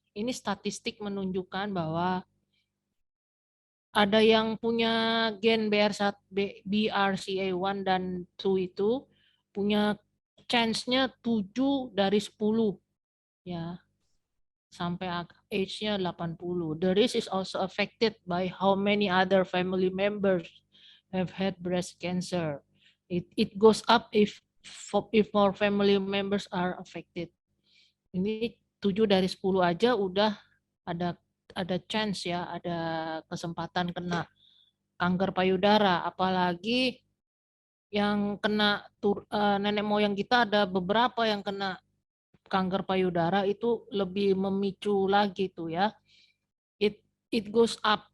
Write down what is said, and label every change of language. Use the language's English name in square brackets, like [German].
[Indonesian] Ini statistik menunjukkan bahwa ada yang punya gen BRCA1 dan 2 itu punya chance-nya 7 dari 10 ya. sampai age-nya 80. [English] The risk is also affected by how many other family members have had breast cancer. It goes up if more family members are affected. [Indonesian] Ini 7 dari 10 aja udah ada chance ya, ada kesempatan kena kanker payudara, apalagi yang kena nenek moyang kita ada beberapa yang kena kanker payudara itu lebih memicu lagi tuh ya. [English] It goes up.